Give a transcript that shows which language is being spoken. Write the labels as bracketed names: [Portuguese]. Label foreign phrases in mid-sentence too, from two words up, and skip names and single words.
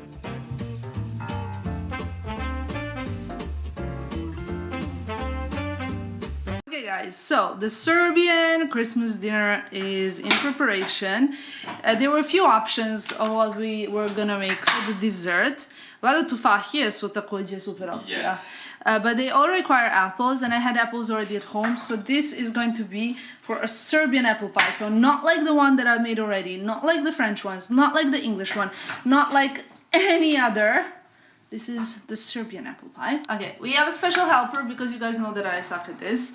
[English] Okay guys, so the Serbian Christmas dinner is in preparation. There were a few options of what we were gonna make for the dessert. [Serbian] Vlada tufahije su takođe super opcija. [English] Yes. But they all require apples, and I had apples already at home, so this is going to be for a Serbian apple pie. So not like the one that I made already, not like the French ones, not like the English one, not like any other. This is the Serbian apple pie. Okay, we have a special helper because you guys know that I suck at this.